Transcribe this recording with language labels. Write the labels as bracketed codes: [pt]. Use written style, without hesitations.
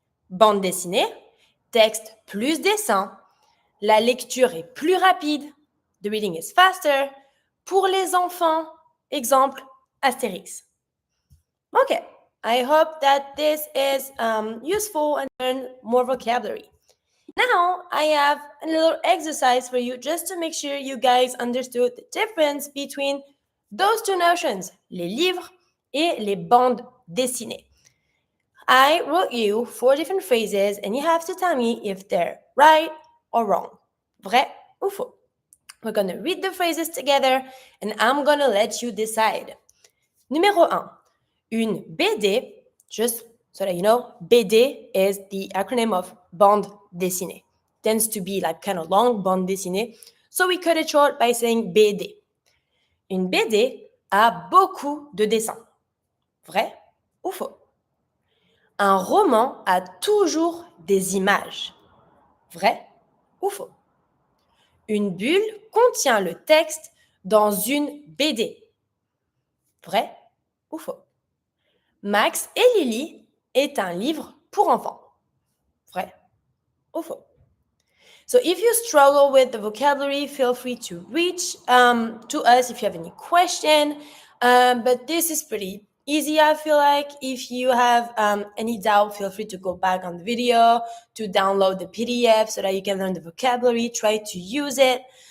[fr] Bande dessinée, texte plus dessin, la lecture est plus rapide, [en] the reading is faster, [fr] pour les enfants, exemple, Astérix. [en] Okay, I hope that this is useful and learn more vocabulary. Now, I have a little exercise for you just to make sure you guys understood the difference between those two notions, les livres et les bandes dessinées. I wrote you 4 different phrases and you have to tell me if they're right or wrong. [fr] Vrai ou faux. [en] We're going to read the phrases together and I'm going to let you decide. Numéro 1. Une BD, just so that you know, BD is the acronym of bande dessinée. Tends to be like kind of long, bande dessinée. So we cut it short by saying BD. [fr] Une BD a beaucoup de dessins. Vrai ou faux? Un roman a toujours des images. Vrai ou faux? Une bulle contient le texte dans une BD. Vrai ou faux? Max et Lily est un livre pour enfants. Vrai ou faux? [en] So if you struggle with the vocabulary, feel free to reach to us if you have any question. But this is pretty easy, I feel like. If you have any doubt, feel free to go back on the video, to download the PDF so that you can learn the vocabulary, try to use it.